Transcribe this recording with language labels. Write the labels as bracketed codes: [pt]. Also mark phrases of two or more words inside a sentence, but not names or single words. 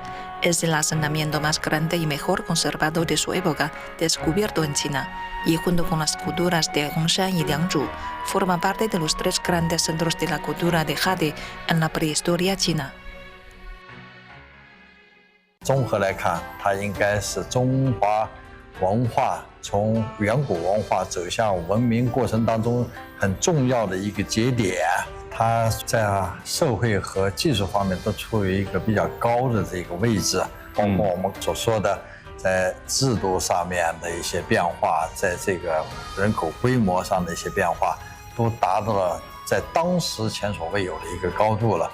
[es] Es el asentamiento más grande y mejor conservado de su época, descubierto en China, y junto con las culturas de Hongshan y Liangzhu, forma parte de los 3 grandes centros de la cultura de jade en la prehistoria china. [zh] 综合来看，它应该是中华文化从远古文化走向文明过程当中很重要的一个节点。它在社会和技术方面都处于一个比较高的这个位置，包括我们所说的在制度上面的一些变化，在这个人口规模上的一些变化，都达到了在当时前所未有的一个高度了。